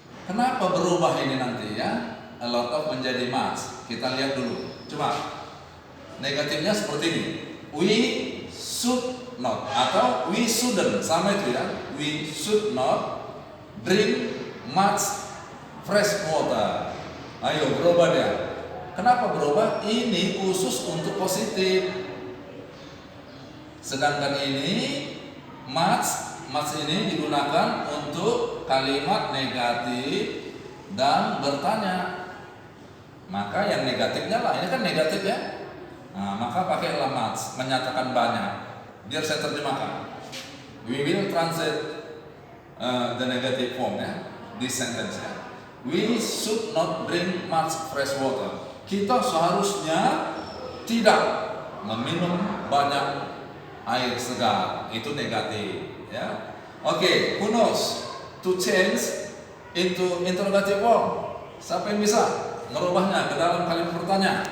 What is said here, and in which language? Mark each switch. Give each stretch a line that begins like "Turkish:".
Indonesian: Kenapa berubah ini nanti ya?
English: A lot of
Indonesian: menjadi much. Kita lihat dulu. Coba. Negatifnya seperti ini.
English: We should not
Indonesian: atau
English: we shouldn't,
Indonesian: sama itu ya.
English: We should not drink much fresh water.
Indonesian: Ayo berubah dia. Kenapa berubah? Ini khusus untuk positif. Sedangkan ini much ini digunakan untuk kalimat negatif dan bertanya. Maka yang negatifnya lah, ini kan negatif ya. Nah, maka pakailah much, menyatakan banyak. Biar saya terjemahkan.
English: We will translate the negative form ya, this sentence ya. We should not drink much fresh water.
Indonesian: Kita seharusnya tidak meminum banyak air segar. Itu negatif ya.
English: Oke, who knows to change into interrogative form?
Indonesian: Siapa yang bisa merubahnya ke dalam kalimat pertanyaan?